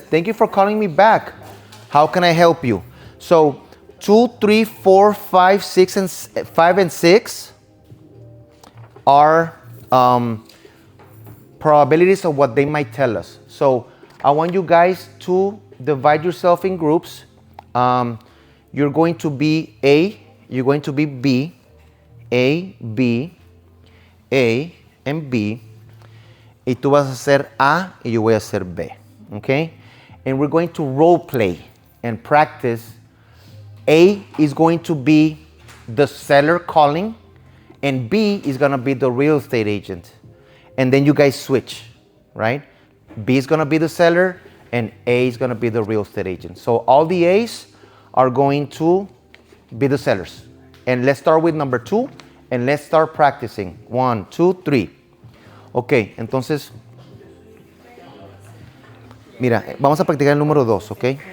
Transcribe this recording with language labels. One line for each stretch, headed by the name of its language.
English: Thank you for calling me back. How can I help you? So 2, 3, 4, 5, 6, and 5 and 6 are probabilities of what they might tell us. So I want you guys to divide yourself in groups. You're going to be A, you're going to be B, A, B, A, and B.
Spanish: Y tú vas a hacer A y yo voy a hacer B.
English: Okay? And we're going to role play and practice. A is going to be the seller calling, and B is going to be the real estate agent. And then you guys switch, right? B is going to be the seller, and A is going to be the real estate agent. So all the A's are going to be the sellers. And let's start with number 2, and let's start practicing. 1, 2, 3.
Spanish: Ok, entonces, mira, vamos a practicar el número 2, ¿ok?